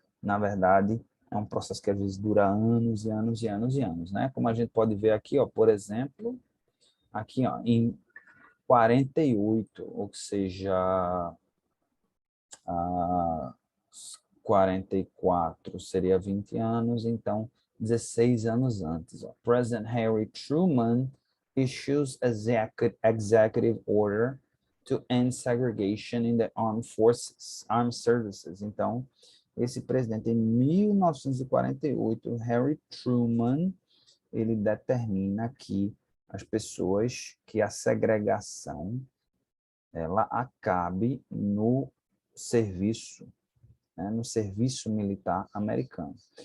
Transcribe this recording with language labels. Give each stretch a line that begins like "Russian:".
Portuguese: Na verdade, é um processo que às vezes dura anos e anos e anos e anos, né? Como a gente pode ver aqui, ó, por exemplo, aqui, ó, em 48, ou seja, a 44 seria 20 anos, então 16 anos antes. Ó.
English: President Harry Truman issues executive order to end segregation in the armed forces, armed services.
Portuguese: Então, esse presidente, em 1948, Harry Truman, ele determina que as pessoas, que a segregação, ela acabe no serviço, né, no serviço militar americano.